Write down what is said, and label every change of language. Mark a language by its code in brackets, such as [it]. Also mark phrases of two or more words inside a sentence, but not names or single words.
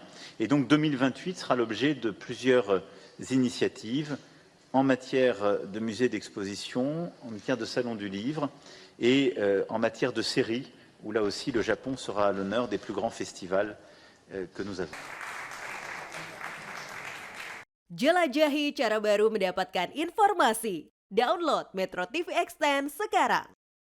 [fr] Et donc 2028 sera l'objet de plusieurs initiatives en matière de musées d'exposition, en matière de salon du livre et en matière de séries, où là aussi le Japon sera à l'honneur des plus grands festivals que nous avons. [id] Jelajahi cara baru mendapatkan informasi. Download Metro TV Extend sekarang.